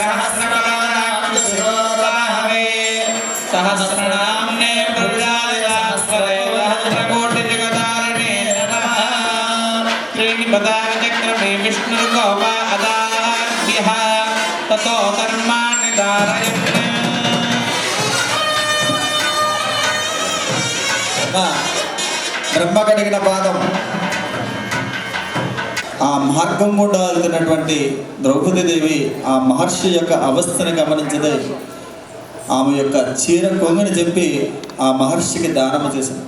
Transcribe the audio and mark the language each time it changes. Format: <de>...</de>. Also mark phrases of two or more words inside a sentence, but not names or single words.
<sa>सहस्रकलानां सहस्रनाम्ने प्रभुराय सहस्रकोटिजगदारिणे नमः श्रीनिपदाचक्रमे विष्णुर्गोपा अदाभ्यः ततो धर्माणि धारयन्</sa> <te>బ్రహ్మ కడిగిన పాదం. ఆ మార్గం గుండా వెళ్తున్నటువంటి ద్రౌపదీదేవి ఆ మహర్షి యొక్క అవస్థను గమనించదే ఆమె యొక్క చీర కొంగని చెప్పి ఆ మహర్షికి దానం చేసింది.</te>